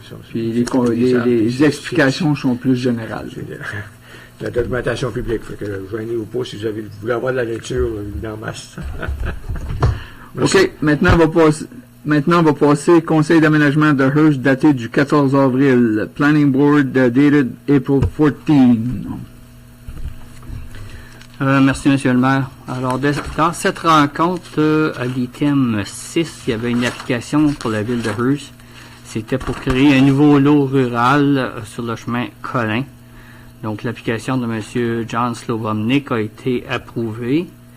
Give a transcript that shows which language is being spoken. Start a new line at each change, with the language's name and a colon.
French: Puis les explications sont plus générales. La documentation publique. Fait que joignez-vous pas si vous voulez avoir de la lecture en masse. OK. Maintenant, on va passer Conseil d'aménagement de Hearst daté du 14 avril.
English: Planning Board dated April 14.
French: Merci, M. le maire. Alors, dans cette rencontre, à l'item 6, il y avait une application pour la ville de Hearst. C'était pour créer un nouveau lot rural sur le chemin Colin. Donc, l'application de M. John Slobomnik a été approuvée.